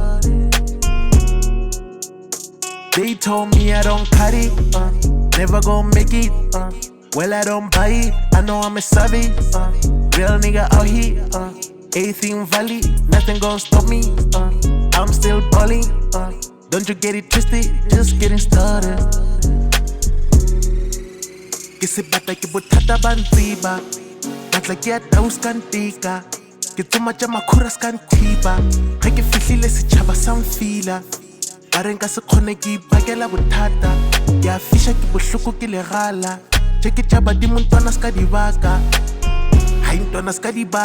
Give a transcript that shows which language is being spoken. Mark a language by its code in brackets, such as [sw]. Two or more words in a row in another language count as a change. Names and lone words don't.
[en] They told me I don't cut it, never gon' make it, well I don't buy it, I know I'm a savage, real nigga out here, anything valid, nothing gon' stop me, I'm still balling, don't you get it twisted, just getting started. [nso] Ke sebata ke bothata ba ntsiba, batla ke ya daus ka ntika, ke tsoma tša makhura ska nthiba, ge ke fihlile setšhaba sa mfila, ba re nka se kgone ke ipakela bothata, ke a fiša ke bohloko ke legala, tše ke tša badimo ntwana ska dibaka, hai ntwana ska dibaka.